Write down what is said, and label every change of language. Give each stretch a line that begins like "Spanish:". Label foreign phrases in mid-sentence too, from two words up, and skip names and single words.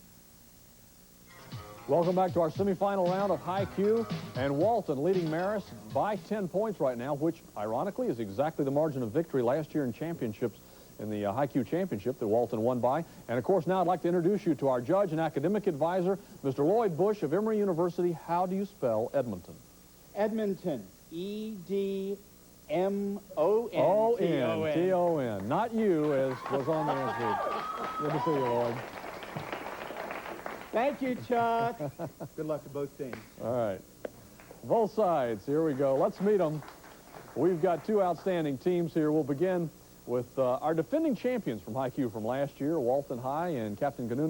English: Welcome back to our semifinal round of High-Q, and Walton leading Marist by 10 points right now, which, ironically, is exactly the margin of victory last year in championships in the High-Q championship that Walton won by. And, of course, now I'd like to introduce you to our judge and academic advisor, Mr. Lloyd Bush of Emory University. How do you spell Edmonton? Edmonton, E-D-M-O-N-T-O-N. O-N-T-O-N. Not you, as was on the answer. Good to see you, Lloyd. Thank you, Chuck. Good luck to both teams. All right. Both sides. Here we go. Let's meet them. We've got two outstanding teams here. We'll begin with our defending champions from High-Q from last year, Walton High, and Captain Ganouni.